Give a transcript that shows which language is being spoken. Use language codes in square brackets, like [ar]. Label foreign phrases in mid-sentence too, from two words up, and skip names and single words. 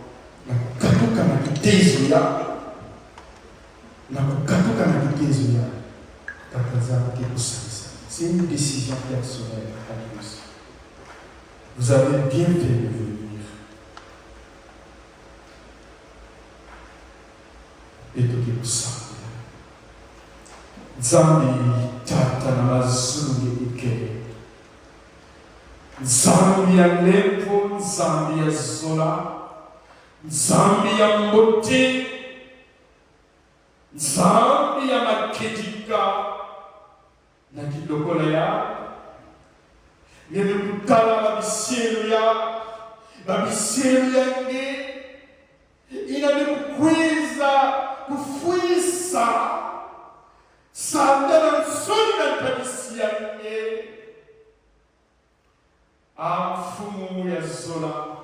[fr] C'est une décision personnelle. Vous avez bien fait de venir. Et de dire ça. [ktu] Nzambi tata na mazuri ike. Nzambi ya lepo, Nzambi ya zola, Nzambi ya mbote, Nzambi ya makedika, na kidokola ya ngene kutala babisielu yange, inane kukwiza, kufuisa, Sandana nsoni na tabisi yange, mfumu ya zola,